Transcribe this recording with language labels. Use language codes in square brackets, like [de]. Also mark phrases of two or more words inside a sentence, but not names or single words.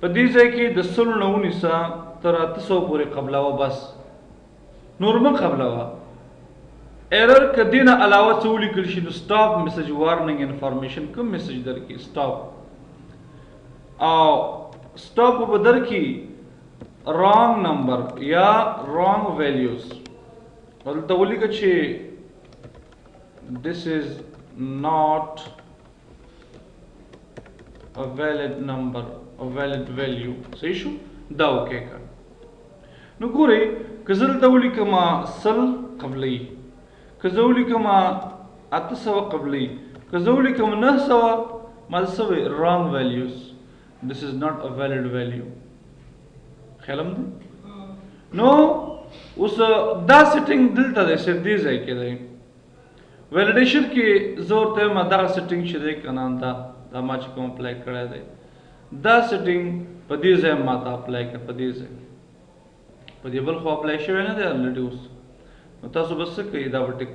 [ps] دې ځای کې د 100 نه 19 تر 800 پورې قبلوه بس نور مه قبلوه ایرر که دینه علاوه څه ولیکل شي نو [en] stop message warning information [ps] کوم میسج درکړي سټاپ او سټاپ به درکړي [en] wrong number [ps] یا [en] wrong values [ps] ولته ولیکه چې [en] this is not a valid number a valid value [ps] صحیح شو دا اوکې کړه نو ګورئ که زه دلته ولیکم 100 قبلی که زه ولیکم 800 قبلی که زه ولیکم 900 ما څه وی [en] wrong values this is not a valid value [ps] خیالم دی نو اوس دا سیټینګ دلته دی صرف دې ځای کې دی ویلیډیشن کې زه ورته وایم دغه سیټینګ چې دی که نه دا ما چې کوم اپلای کړی دی دا سیټینګ په دې ځای ما ته اپلای کړه په دې ځای په دې بل خو اپلای شوی نه دی الریډي اوس نو تاسو به څه کوئ دا به ټیک